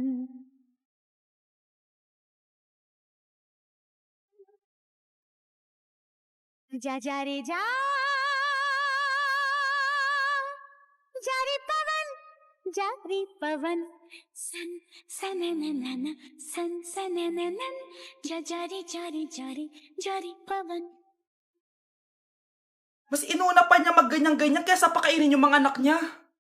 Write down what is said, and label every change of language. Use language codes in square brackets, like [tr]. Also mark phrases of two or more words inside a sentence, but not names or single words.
[hi] जा जा रे जा रे पवन सन सनननन सन सनननन जा रे पवन. [tl] Mas inuna pa niya mag-ganyan-ganyan kaysa pakainin yung mga anak niya.